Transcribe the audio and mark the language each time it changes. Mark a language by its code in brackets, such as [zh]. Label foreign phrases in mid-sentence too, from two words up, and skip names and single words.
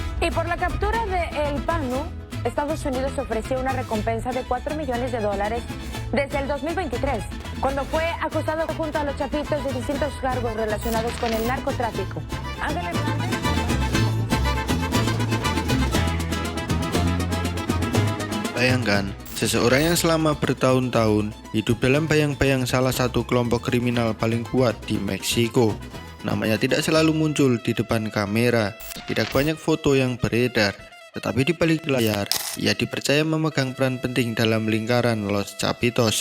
[es] Y por la captura de El Panu, Estados Unidos ofreció una recompensa de $4 millones desde el 2023, cuando fue acusado junto a los Chapitos de distintos cargos relacionados con el narcotráfico. Ángel Hernández. [id] Bayangkan, seseorang yang selama bertahun-tahun hidup dalam bayang-bayang salah satu kelompok kriminal paling kuat di Meksiko. Namanya tidak selalu muncul di depan kamera, tidak banyak foto yang beredar, tetapi di balik layar, ia dipercaya memegang peran penting dalam lingkaran Los Chapitos.